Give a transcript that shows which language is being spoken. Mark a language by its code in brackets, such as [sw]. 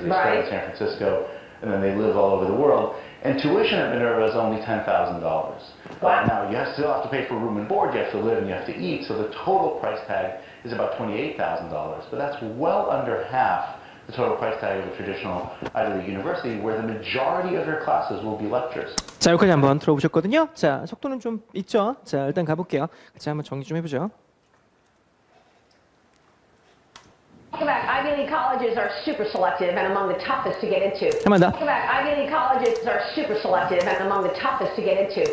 [en] They start in San Francisco, and then they live all over the world. And tuition at Minerva is only $10,000. Wow. Now, you still have to pay for room and board, you have to live, and you have to eat, so the total price tag is about $28,000. But that's well under half the total price tag of a traditional Ivy League university, where the majority of your classes will be lectures. [ko] 자, 여기까지 한번 들어보셨거든요. 자, 속도는 좀 있죠. 자, 일단 가볼게요. 같이 한번 정리 좀 해보죠. [en] Ivy League colleges are super selective and among the toughest to get into. [ko] 한번 더. [en] Ivy League colleges are super selective and among the toughest to get into.